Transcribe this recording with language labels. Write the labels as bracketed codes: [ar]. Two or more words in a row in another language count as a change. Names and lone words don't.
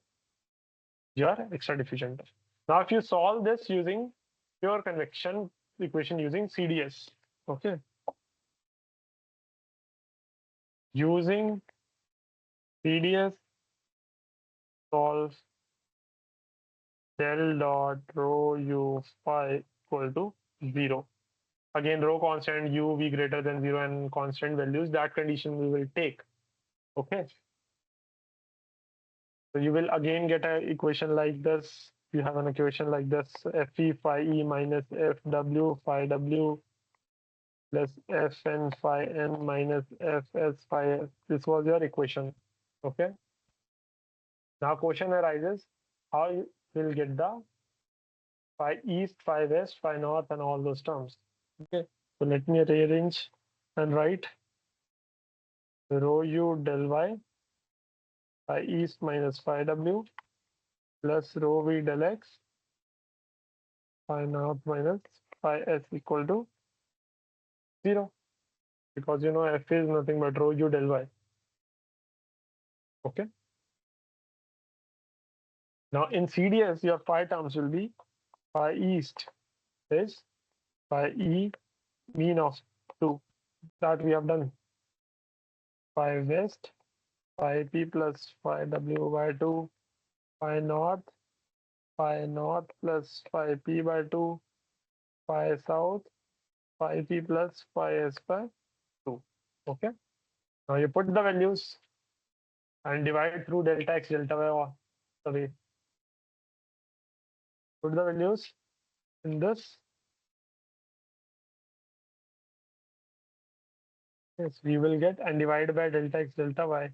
[en] Your extra diffusion test. Now, if you solve this using pure convection equation using CDS, okay, using CDS solve del dot rho u phi equal to 0. Again, rho constant, u v greater than 0 and constant values, that condition we will take. Okay. So you will again get an equation like this. You have an equation like this, Fe phi e minus Fw phi w plus Fn phi n minus Fs phi s. This was your equation. Okay. Now question arises, how you will get the phi east, phi west, phi north and all those terms. Okay. So let me rearrange and write rho u del y phi east minus phi w plus rho v del x phi north minus phi s equal to 0, because you know f is nothing but rho u del y. Okay. Now in CDS, your phi terms will be phi east is phi e mean of 2. That we have done. Phi west, phi p plus phi w by 2, phi north plus phi p by 2, phi south, phi p plus phi s by 2. Okay. Now you put the values and divide through delta x, delta y or the way. Put the values in this. Yes, we will get and divide by delta x, delta y.